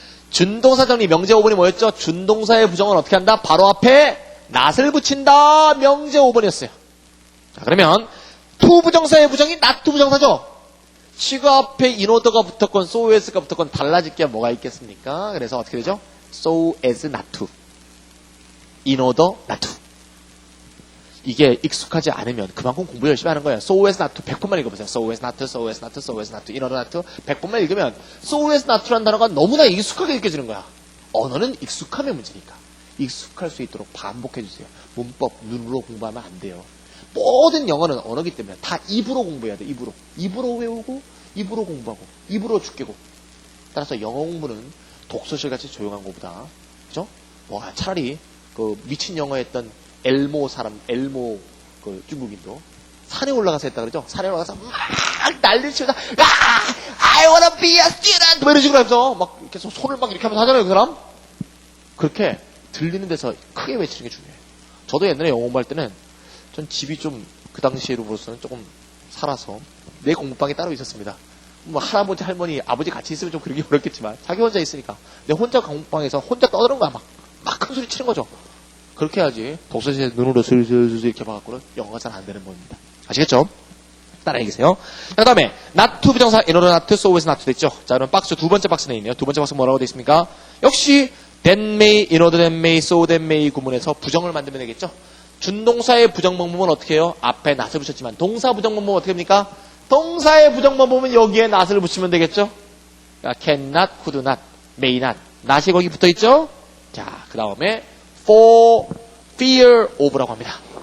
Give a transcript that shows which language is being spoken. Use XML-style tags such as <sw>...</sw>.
<ko>준동사 정리 명제 5번이 뭐였죠? 준동사의 부정은 어떻게 한다? 바로 앞에 not을 붙인다. 명제 5번이었어요. 자, 그러면 투부정사의 부정이 not 투부정사죠. 치구 앞에 인오더가 붙었건 so as가 붙었건 달라질 게 뭐가 있겠습니까? 그래서 어떻게 되죠?</ko> <en>so as not to, in order not to.</en> <ko>이게 익숙하지 않으면 그만큼 공부 열심히 하는 거예요.</ko> <en>so as not to</en> <ko>100번만 읽어보세요. so as not to, so as not to, so as not to, in order not to 100번만 읽으면 so as not to라는 단어가 너무나 익숙하게 느껴지는 거야. 언어는 익숙함의 문제니까. 익숙할 수 있도록 반복해주세요. 문법 눈으로 공부하면 안 돼요. 모든 영어는 언어기 때문에 다 입으로 공부해야 돼. 입으로. 입으로 외우고 입으로 공부하고 입으로 죽게고. 따라서 영어 공부는 독서실 같이 조용한 것보다, 그죠? 뭐, 차라리, 미친 영어 했던 엘모 그 중국인도 산에 올라가서 했다 그러죠? 산에 올라가서 막 난리를 치면서,</ko> <en>I wanna be a student!</en> <ko>뭐 이런 식으로 하면서 막 이렇게 손을 막 이렇게 하면서 하잖아요, 그 사람? 그렇게 들리는 데서 크게 외치는 게 중요해요. 저도 옛날에 영어 공부할 때는 전 집이 좀 그 당시로서는 조금 살아서 내 공부방이 따로 있었습니다. 뭐 할아버지, 할머니, 아버지 같이 있으면 좀 그러기 어렵겠지만 자기 혼자 있으니까 내 혼자 공부방에서 혼자 떠드는 거야. 막 큰 소리 치는 거죠. 그렇게 해야지 독서실에 눈으로 슬슬슬 이렇게 봐갖고는 영어가 잘 안 되는 겁니다. 아시겠죠? 따라해 계세요. 그 다음에 not to 부정사 in order not to, so as not to 됐죠. 자, 그럼 박스 두 번째 박스에 있네요. 두 번째 박스 뭐라고 되어 있습니까? 역시 that may, in order that may, so that may 구문에서 부정을 만들면 되겠죠. 준동사의 부정 방법은 어떻게 해요? 앞에 not을 붙였지만 동사 부정 방법은 어떻게 합니까? 동사의 부정 방법은 여기에 not을 붙이면 되겠죠.</ko> <en>그러니까 can not, could not, may not.</en> <ko>not이 거기 붙어 있죠. 자, 그 다음에 for fear of라고 합니다.</ko>